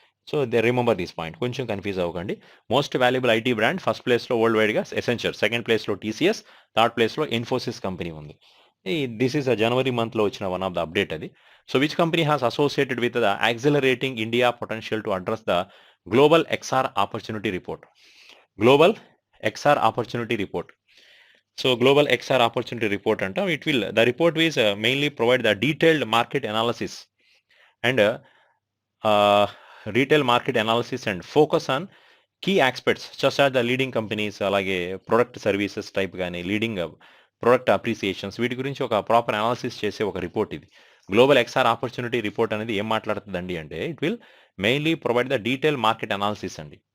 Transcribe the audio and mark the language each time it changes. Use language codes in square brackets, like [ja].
[te] So they remember this point, కొంచెం confuse అవ్వకండి. Most valuable IT brand first ప్లేస్లో world వైడ్గా ఎసెంచర్, సెకండ్ ప్లేస్లో టీసీఎస్, థర్డ్ ప్లేస్లో ఇన్ఫోసిస్ కంపెనీ ఉంది. [en] This is January మంత్లో వచ్చిన one of the update అది. So which company has associated with the accelerating India potential to address the global XR opportunity report? గ్లోబల్ XR opportunity report. So global XR opportunity report anta, the report will mainly provide the detailed market analysis and retail market analysis and focus on key aspects just as the leading companies, అలాగే product services type కానీ leading product appreciations, [te] వీటి గురించి ఒక proper analysis చేసే ఒక report ఇది. Global XR opportunity report అనేది ఏం మాట్లాడుతుందండి అంటే [en] it will mainly provide the detail market analysis [te] అండి.